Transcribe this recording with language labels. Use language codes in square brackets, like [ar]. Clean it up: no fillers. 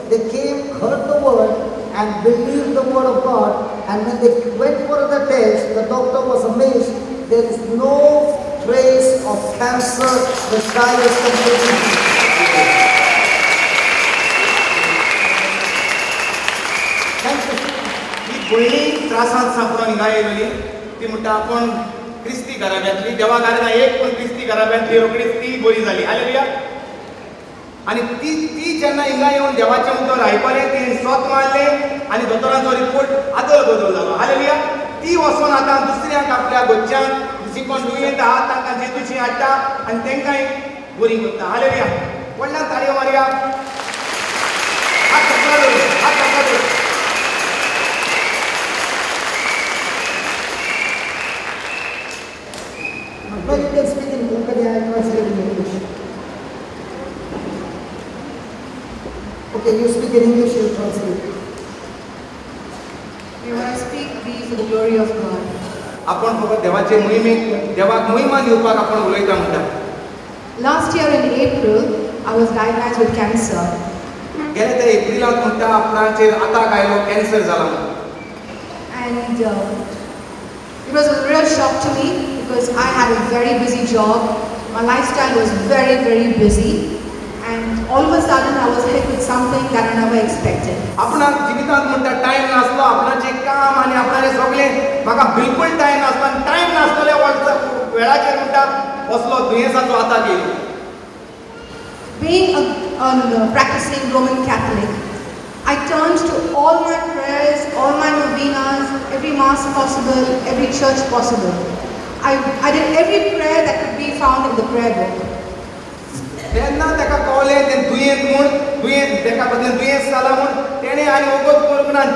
[en] They came, heard the word, and believed the word of God, and when they went for the test, the doctor was amazed. There is no trace of cancer. The child is completely healed. Thank you. [gom] ही भयणी त्रासांत सांपडून हिंगा येयलोली ती म्हणटा आपूण क्रिस्ती घराब्यांतली देवा घराना एक पूण क्रिस्ती घराब्यांतली रोकडीच ती बरी जाली हालेलुया आनी ती जेन्ना हिंगा येवन देवाचें उतर आयकलें ती स्वत मारलें आनी दोतोरांचो रिपोर्ट आदल बदल जालो हालेलुया ती वचून आतां दुसऱ्यांक आपल्या गोंयच्यांक जी कोण दुयेंत आहात तांकां जेजूची हाडटा आनी तांकांय बरी करता हालेलुया व्हडल्यान ताळयो मारया हात सकयल दवर, हात सकयल दवर. [en] No, you can speak in Konkani, I translate in English. Okay, you speak in English, you translate. We want to speak these for the glory of God. [gom] आपण फक्त देवाचे मोहिमेक देवाक मोहिमा दिवपाक आपण उलयता म्हणटा [en] Last year in April, I was diagnosed with cancer. [gom] गेल्या त्या एप्रिलाक म्हणटा आपणाचेर आताक आयलो कॅन्सर जाला म्हणून [en] And it was a real shock to me because I had a very busy job. My lifestyle was very, very busy. And all of a sudden, I was hit with something that I never expected. [gom] आपणाक जिवितांत म्हणटा time नासलो आपणाचें काम आनी आपणाचें सगळें म्हाका बिलकुल टायम नासलो आनी टायम नासतल्या वेळाचेर म्हणटा असलो दुयेंसाचो आताक येयलो [en] Being a practicing Roman Catholic, I turned to all my prayers, all my novenas, every mass possible, every church possible. I did every prayer that could be found in the prayer book. [gom] तेन्ना ताका कळलें तें दुयेंत ताका बद्दल दुयेंस जाला म्हूण तेणें आनी वगत करूंक ना.